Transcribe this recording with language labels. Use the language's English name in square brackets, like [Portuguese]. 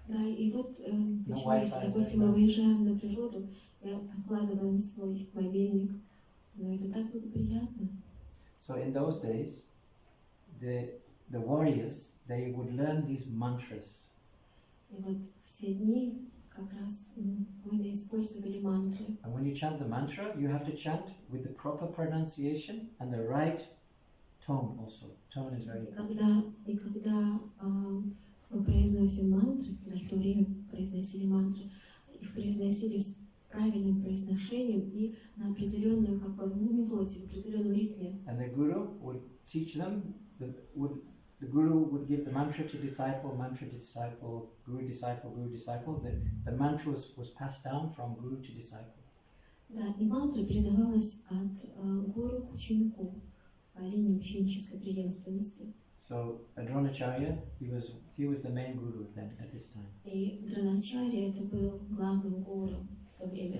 [Russian] Да, и вот почему, если, допустим, мы выезжаем на природу и откладываем свой мобильник, но это так благоприятно. [English] So in those days, the warriors, they would learn these mantras. [Russian] И вот в те дни как раз воины использовали мантры. [English] And when you chant the mantra, you have to chant with the proper pronunciation and the right tone also. Tone is very important. [Russian] Когда мы произносим мантры, когда в то время произносили мантры, их произносили с правильным произношением и на определенную мелодию, в определенном ритме. [English] And the guru would teach them, the guru would give the mantra to disciple, guru disciple, guru disciple. The mantra was passed down from guru to disciple. [Russian] Да, и мантра передавалась от гуру к ученику по линии ученической преемственности. [English] So Dronacharya, he was the main guru then at this time. [Russian] И Дроначарья это был главным гуру в то время.